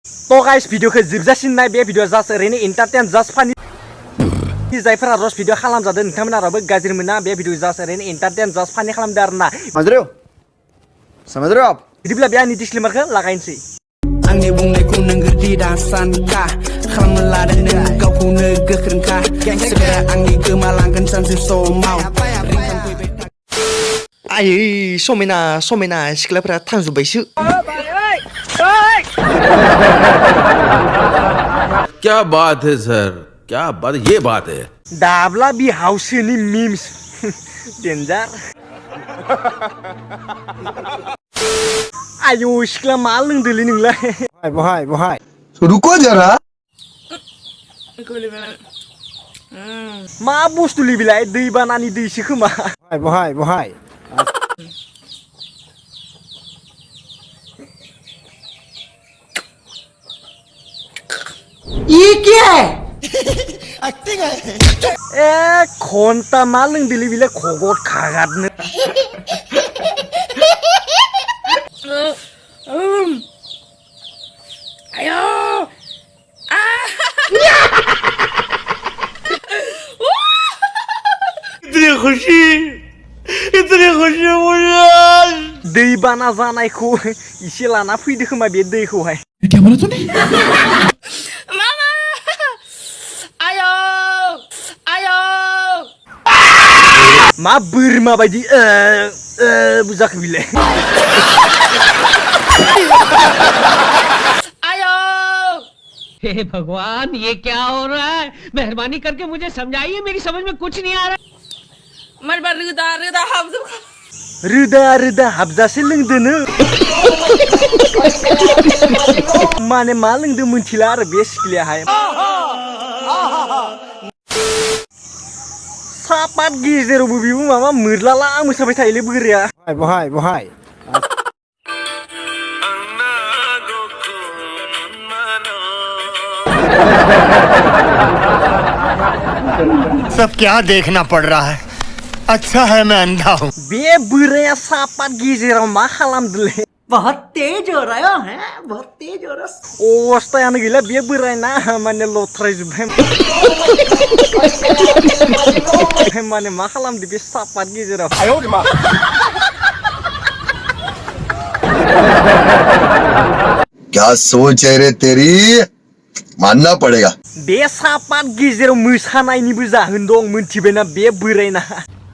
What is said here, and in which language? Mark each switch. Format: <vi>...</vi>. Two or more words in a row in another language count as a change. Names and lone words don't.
<brx>तो गाइस भिडिअखौ जोबजासिम नाय बे भिडिअ जास्ट ओरैनो एन्टारटेन</brx> <en>just funny</en> <brx>जायफोरा रस भिडिअ खालामजादों नोंथांमोनाबो गाज्रि मोना बे भिडिअ जास्ट ओरैनो एन्टारटेन</brx> <en>just funny</en> <brx>खालामदों आरोना</brx> <hi>समझ रहे हो आप</hi> <brx>बिदिब्ला बे आंनि डिसक्लेमारखौ लागायनोसै आंनि बुंनायखौ नों गोरदि दासानखा खालामनो लादों नों गावखौनो गोख्रोंखा सोरबा आंनि गोमालांगोन सानसे समाव आयै समायना समायना सिख्लाफोरा थांजोब्बायसो</brx> <hi>क्या बात है सर क्या बात ये बात है</hi> <brx>दाब्ला बि हाउसनि मीम्स डेन्जार आयौ सिख्ला मा लोंदोलै नोंलाय बहाय</brx> <hi>रुको जरा</hi> <brx>मा बुस्थुलै बिलाय दैबानानि दैसो खोमा बहाय</brx> <hi>ये क्या है एक्टिंग है</hi> <brx>ए घन्टा मा लोंदोलै बिलाय खगत खागादनो आयो</brx> <hi>इतनी खुशी मुझे</hi> <brx>दैबाना जानायखौ इसे लाना फैदो खोमा बे दैखौहाय</brx> <hi>क्या बोला तूने</hi> <brx>मामा आयो आयो मा बोरमा बायदि बुजाखो बिलाय आयो</brx> <hi>हे भगवान ये क्या हो रहा है मेहरबानी करके मुझे समझाइए मेरी समझ में कुछ नहीं आ रहा</hi> <brx>मरबा रोदा रोदा हाबजोब रोदा हाबजासे लोंदोनो माने मा लोंदो मोनथिला आरो बे सिख्लायाहाय सापात गेजेरावबो बिबो माबा मोरलाला मोसाबाय थायोलै बोराया बहाय</brx> <hi>सब क्या देखना पड़ रहा है अच्छा है मैं अंधा हूँ</hi> <brx>बे बोराया सापात गेजेराव मा खालामदोलै</brx> <hi>बहुत तेज हो रहा है बहुत तेज हो रहा</hi> <brx>अवस्थायानो गैला बे बोरायना माने लथ्रायजोब्बाय माने मा खालामदो बे सापात गेजेराव</brx> <hi>क्या सोच है रे तेरी मानना पड़ेगा</hi> <brx>बे सापात गेजेराव मोसानायनिबो जाहोन दं मोनथिबायना बे बोरायना</brx>